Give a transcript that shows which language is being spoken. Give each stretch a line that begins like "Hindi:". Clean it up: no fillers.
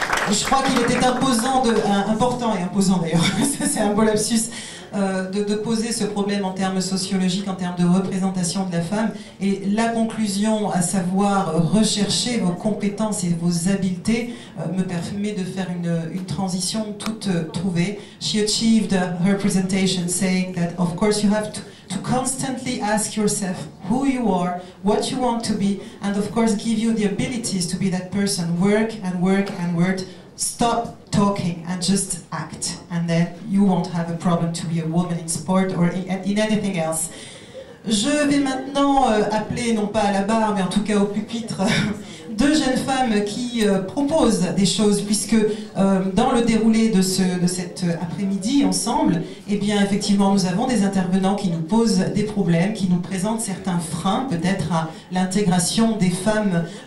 French: Je crois qu'il était important et imposant d'ailleurs, c'est un beau lapsus, de poser ce problème en termes sociologiques, en termes de représentation de la femme. Et la conclusion, à savoir rechercher vos compétences et vos habiletés, me permet de faire une transition toute trouvée.
English: She achieved her presentation saying that of course you have to constantly ask yourself who you are, what you want to be, and of course give you the abilities to be that person. Work and work and work. Stop talking and just act, and then you won't have a problem to be a woman in sport or in anything else.
French: Je vais maintenant appeler, non pas à la barre, mais en tout cas au pupitre, deux jeunes femmes qui proposent des choses, puisque dans le déroulé de cet après-midi ensemble, eh bien effectivement nous avons des intervenants qui nous posent des problèmes, qui nous présentent certains freins peut-être à l'intégration des femmes